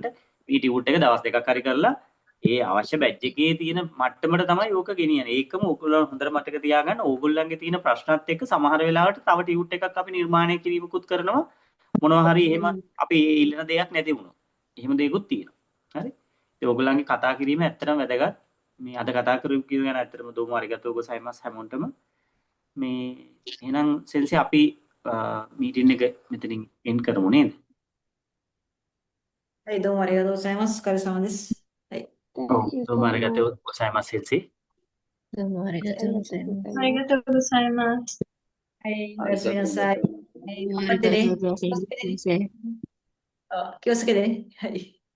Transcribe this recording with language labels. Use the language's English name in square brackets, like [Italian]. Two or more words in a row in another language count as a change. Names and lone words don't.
[Sinhala] මේ ටියුට් එක දවස් දෙකක් හරි කරලා ඒ අවශ්‍ය බැච් එකේ තියෙන මට්ටමට තමයි ඕක ගෙනියන්නේ ඒකම ඔයගොල්ලෝ හොඳට මතක තියාගන්න ඕගොල්ලන්ගේ තියෙන ප්‍රශ්නත් එක්ක සමහර වෙලාවට තව ටියුට් එකක් අපි නිර්මාණය කිරීමකුත් කරනවා මොනවා හරි එහෙම අපි ඉල්ලන දෙයක් නැති වුණොත් එහෙම දෙයක්ත් තියෙනවා හරි ඒ ඔයගොල්ලන්ගේ කතා කිරීම ඇත්තටම වැදගත් මේ අද කතා කරපු කියන ගැන ඇත්තටම [Japanese] どうもありがとうございます [Sinhala] හැමෝටම මේ එහෙනම් සෙන්සි අපි මීටින් එක මෙතනින් එන්ඩ් කරමු නේද? [Japanese] はい、どうもありがとうございます。お疲れ様です。はい。 ඔව් どうもありがとうございます 先生どうもありがとうございます。ありがとうございます。はい、おやすみなさい。はい、頑張ありがとうってね。ございます。先生。気をつけてね。はい。